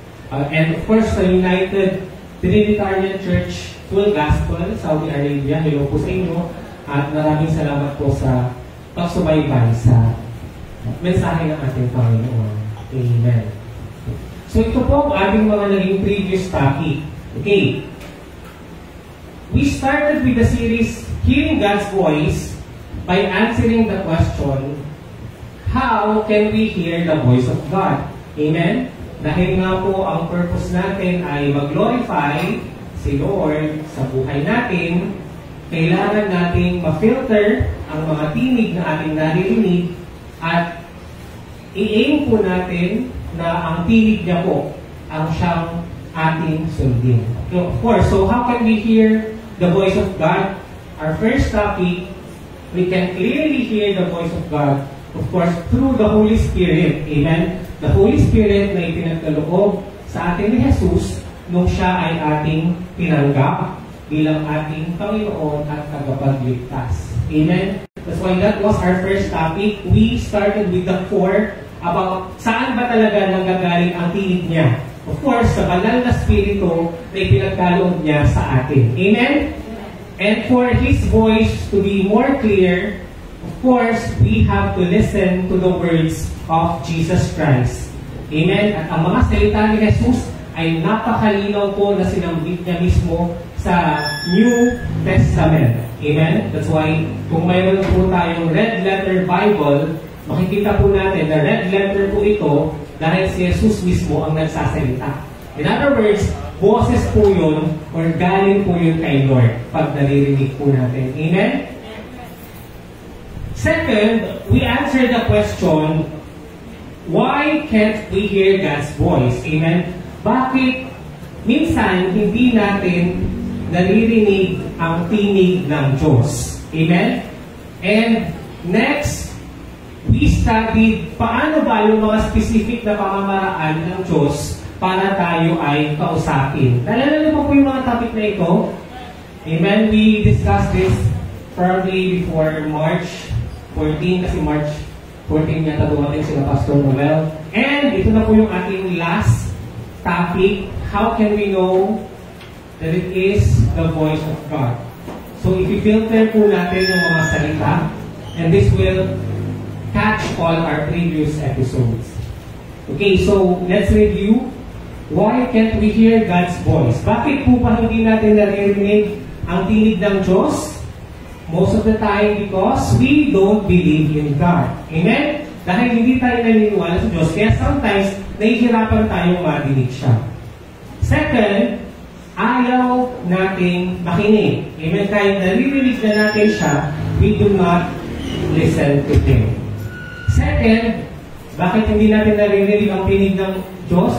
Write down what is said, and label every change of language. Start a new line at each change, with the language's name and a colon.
English: And of course,
Filipino: sa United Trinitarian Church Full Gospel, Saudi Arabia, hello po sa inyo at maraming salamat po sa pagsubaybay sa mensahe ng ating Panginoon. Amen. So ito po ang ating mga naging previous topic. Okay.
English: We started with the series Hearing God's Voice by answering the question, how can we hear the voice of God? Amen?
Filipino: Dahil nga po ang purpose natin ay mag-glorify si Lord sa buhay natin, kailangan nating ma-filter ang mga tinig na ating naririnig at i-aim po natin na ang tinig niya po ang siyang ating sundin.
English: Okay, of course, so how can we hear the voice of God? Our first topic, we can clearly hear the voice of God, of course, through the Holy Spirit.
Filipino: Amen? The Holy Spirit na ipinagkaloob sa atin ni Jesus nung siya ay ating tinanggap bilang ating Panginoon at tagapagligtas. Amen?
English: That's why that was our first topic. We started with the core about
Filipino: saan ba talaga nanggagaling ang tinig niya.
English: Of course,
Filipino: sa banal na spirito na ipinagkaloob niya sa atin. Amen?
English: And for His voice to be more clear, of course, we have to listen to the words of Jesus Christ. Amen?
Filipino: At ang mga salita ni Jesus ay napakalinaw po na sinambit niya mismo sa New Testament. Amen?
English: That's why,
Filipino: kung mayroon po tayong red letter Bible, makikita po natin na red letter po ito dahil si Jesus mismo ang nagsasalita.
English: In other words,
Filipino: boses po yun or galing po yun kay Lord pag naririnig po natin. Amen?
English: Second, we answer the question, why can't we hear God's voice? Amen?
Filipino: Bakit minsan hindi natin naririnig ang tinig ng Diyos? Amen?
English: And next, we studied
Filipino: paano ba yung mga specific na pamamaraan ng Diyos para tayo ay kausapin. Nalala niyo po yung mga topic na ito? Amen?
English: We discussed this probably before March 14,
Filipino: kasi March 14 yata dumating sila Pastor Noel. And ito na po yung ating last topic.
English: How can we know that it is the voice of God? So
Filipino: if i-filter po natin yung mga salita,
English: and this will catch all our previous episodes. Okay, so let's review. Why can't we hear God's voice?
Filipino: Bakit po pa hindi natin naririnig ang tinig ng Diyos?
English: Most of the time because we don't believe in God. Amen?
Filipino: Dahil hindi tayo naniniwala sa Diyos, kaya sometimes nahihirapan tayong marinig siya. Second, ayaw nating makinig. Amen? Kahit naririnig na natin siya,
English: we do not listen to Him.
Filipino: Second, bakit hindi natin naririnig ang tinig ng Diyos?